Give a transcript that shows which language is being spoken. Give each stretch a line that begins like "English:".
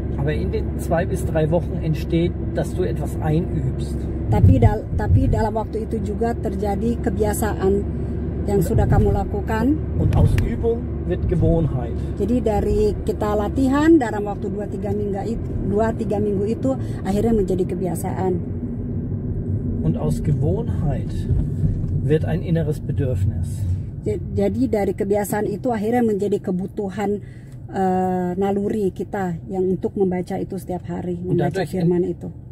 German: Aber in den 2 bis 3 Wochen entsteht, dass du etwas einübst.
Indonesian: Tapi dalam waktu itu juga terjadi kebiasaan yang sudah kamu lakukan.
German: Und aus Übung wird Gewohnheit.
Indonesian: Jadi dari kita latihan dalam waktu 2-3 minggu itu akhirnya menjadi kebiasaan.
German: Und aus Gewohnheit wird ein inneres Bedürfnis.
Indonesian: Jadi dari kebiasaan itu akhirnya menjadi kebutuhan naluri kita yang untuk membaca itu setiap hari, membaca firman itu.